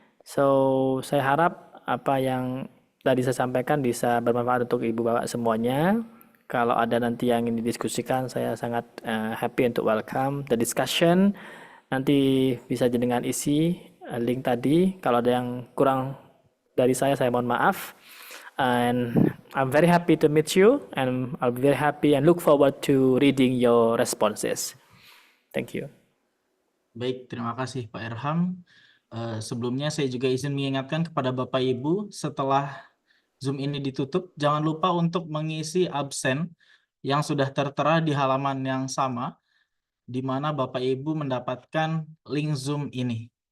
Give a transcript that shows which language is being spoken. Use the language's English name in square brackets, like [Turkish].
[Indonesian] So, saya harap apa yang tadi saya sampaikan bisa bermanfaat untuk Ibu Bapak semuanya. Kalau ada nanti yang ingin didiskusikan, saya sangat happy untuk [English] welcome the discussion. [Indonesian] Nanti bisa dengan isi link tadi. Kalau ada yang kurang dari saya mohon maaf. [English] And I'm very happy to meet you, and I'll be very happy and look forward to reading your responses. Thank you. [Indonesian] Baik, terima kasih Pak Irham. Sebelumnya saya juga izin mengingatkan kepada Bapak Ibu, setelah Zoom ini ditutup, jangan lupa untuk mengisi absen yang sudah tertera di halaman yang sama, di mana Bapak Ibu mendapatkan link Zoom ini.